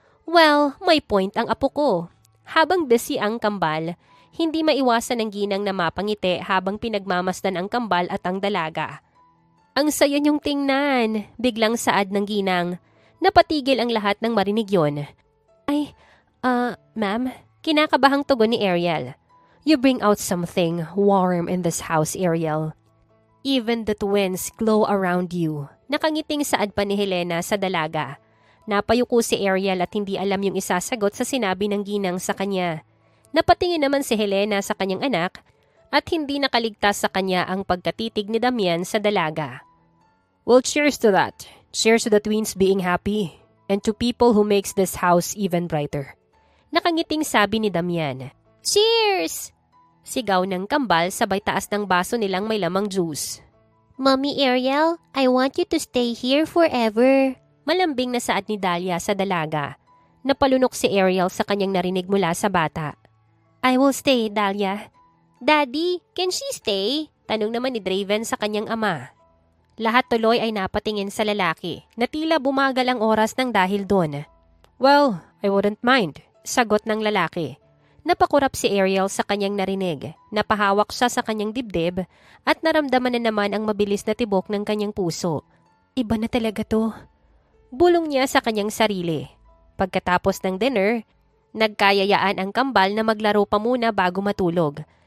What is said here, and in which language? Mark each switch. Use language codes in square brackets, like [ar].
[tl] Well, may point ang apo ko. Habang busy ang kambal, hindi maiwasan ng ginang na mapangiti habang pinagmamasdan ang kambal at ang dalaga. Ang saya niyong tingnan, biglang saad ng ginang. Napatigil ang lahat ng marinig yon. Ay, ma'am, kinakabahang tugon ni Ariel. [en] You bring out something warm in this house, Ariel. Even the twins glow around you. [tl] Nakangiting saad pa ni Helena sa dalaga. Napayuko si Ariel at hindi alam yung isasagot sa sinabi ng ginang sa kanya. Napatingin naman si Helena sa kanyang anak at hindi nakaligtas sa kanya ang pagkatitig ni Damian sa dalaga. [en] Well, cheers to that. Cheers to the twins being happy and to people who makes this house even brighter. [tl] Nakangiting sabi ni Damian. [en] Cheers! [tl] Sigaw ng kambal sabay taas ng baso nilang may lamang juice. [en] Mommy Ariel, I want you to stay here forever. [tl] Malambing na saad ni Dahlia sa dalaga. Napalunok si Ariel sa kanyang narinig mula sa bata. [en] I will stay, Dahlia. Daddy, can she stay? [tl] Tanong naman ni Draven sa kanyang ama. Lahat tuloy ay napatingin sa lalaki na tila bumagal ang oras ng dahil doon. Well, [en] I wouldn't mind, [tl] sagot ng lalaki. Napakurap si Ariel sa kanyang narinig, napahawak siya sa kanyang dibdib at naramdaman na naman ang mabilis na tibok ng kanyang puso. Iba na talaga to. Bulong niya sa kanyang sarili. Pagkatapos ng dinner, nagkayayaan ang kambal na maglaro pa muna bago matulog.